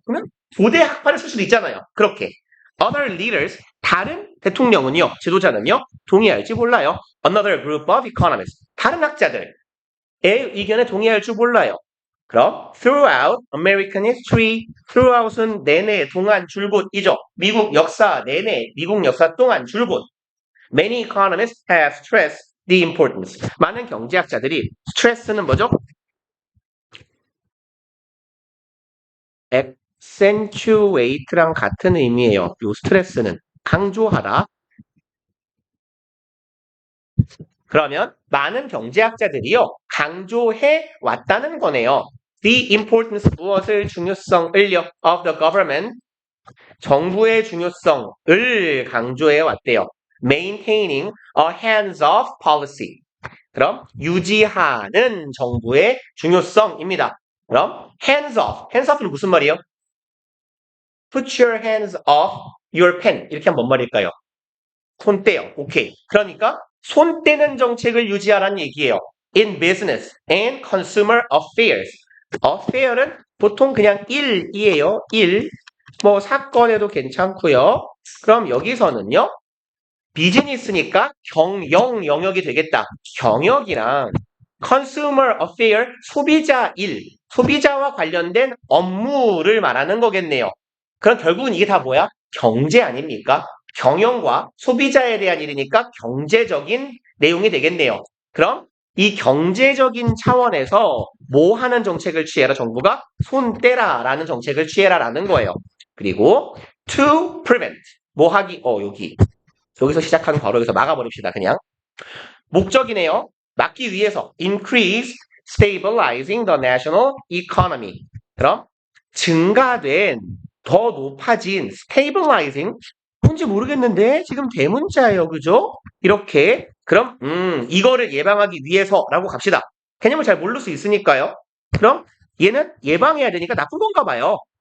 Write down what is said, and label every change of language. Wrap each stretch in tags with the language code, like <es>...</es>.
<ko>그러면 고대 학파를 쓸 수도 있잖아요. 그렇게.</ko> <en>Other leaders,</en> <ko>다른 대통령은요, 지도자는요, 동의할지 몰라요.</ko> <en>Another group of economists,</en> <ko>다른 학자들의 의견에 동의할 줄 몰라요. 그럼</ko> <en>throughout American history,</en> <ko>throughout은 내내, 동안, 줄곧,이죠. 미국 역사 내내, 미국 역사 동안, 줄곧.</ko> <en>Many economists have stressed the importance.</en> <ko>많은 경제학자들이 stress는 뭐죠? accentuate랑 같은 의미예요. 요 스트레스는 강조하다. 그러면 많은 경제학자들이요 강조해 왔다는 거네요.</ko> <en>The importance</en> <ko>무엇을 중요성을요</ko> <en>of the government</en> <ko>정부의 중요성을 강조해 왔대요.</ko> <en>Maintaining a hands-off policy.</en> <ko>그럼 유지하는 정부의 중요성입니다. 그럼 hands-off. hands-off는 무슨 말이에요?</ko> <en>Put your hands off your pen.</en> <ko>이렇게 하면 뭔 말일까요? 손 떼요. 오케이. 그러니까 손 떼는 정책을 유지하라는 얘기예요.</ko> <en>In business and consumer affairs.</en> <ko>affair은 보통 그냥 일이에요. 일. 뭐 사건에도 괜찮고요. 그럼 여기서는요. 비즈니스니까 경영 영역이 되겠다. 경역이랑 consumer affair 소비자 일, 소비자와 관련된 업무를 말하는 거겠네요. 그럼 결국은 이게 다 뭐야? 경제 아닙니까? 경영과 소비자에 대한 일이니까 경제적인 내용이 되겠네요. 그럼 이 경제적인 차원에서 뭐 하는 정책을 취해라 정부가? 손 떼라라는 정책을 취해라라는 거예요. 그리고</ko> <en>to prevent</en> <ko>뭐 하기? 여기서 시작하는 바로 여기서 막아버립시다. 그냥 목적이네요. 막기 위해서</ko> <en>increase stabilizing the national economy.</en> <ko>그럼 증가된 더 높아진 stabilizing 뭔지 모르겠는데 지금 대문자예요. 그죠? 이렇게 그럼 이거를 예방하기 위해서라고 갑시다. 개념을 잘 모를 수 있으니까요. 그럼 얘는 예방해야 되니까 나쁜 건가 봐요.</ko>